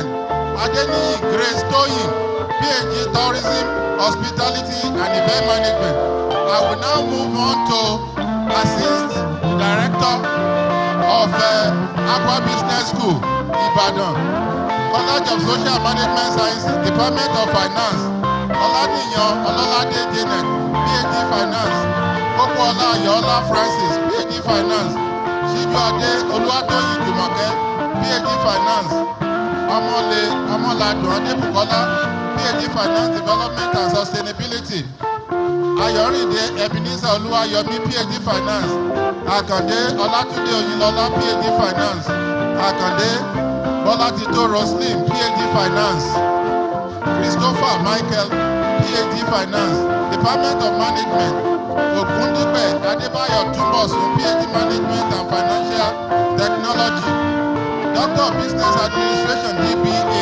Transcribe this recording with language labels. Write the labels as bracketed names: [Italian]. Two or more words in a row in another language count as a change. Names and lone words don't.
[English] Adeniyi Grace Toyin, PhD Tourism, Hospitality and Event Management. I will now move on to Assist Director of Aqua Business School, Ibadan. College of Social Management Sciences, Department of Finance. Oladiyan Ololade Janet, PhD Finance. Popola Ayola Francis, PhD Finance. Sijuade Oluwatoyin Jumoke, PhD Finance. Omoladun Adebukola, PhD Finance Development and Sustainability. Ayorinde Ebenezer Oluwayomi, PhD Finance. Akande Olatunde Oyinlola, PhD Finance. Akande Bolatito Roslin, PhD Finance. Christopher Michael, PhD Finance. Department of Management. Ogundipe Adebayo Tumbosun, PhD Management and Financial Technology. Doctor of Business Administration, DBA.